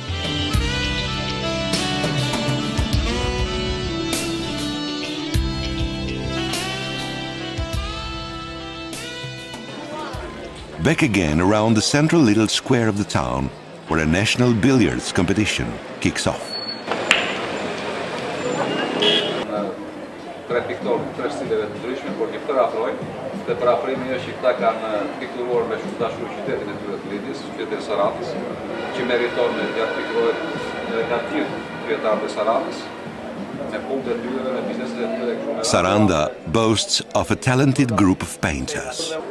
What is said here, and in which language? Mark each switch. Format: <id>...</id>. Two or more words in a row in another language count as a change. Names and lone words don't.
<en>Back again around the central little square of the town, where a national billiards competition kicks off.</en> <sq>Dhe parafrimi është që këta kanë pikturuar me shumë dashuri qytetin e tyre të Lidis, qytetin e Sarandës, që meriton të pikturohet edhe nga të tjerë kryetarët e Sarandës, me punët e tyre, me bizneset e tyre këtu me.</sq> <en>Saranda boasts of a talented group of painters.</en>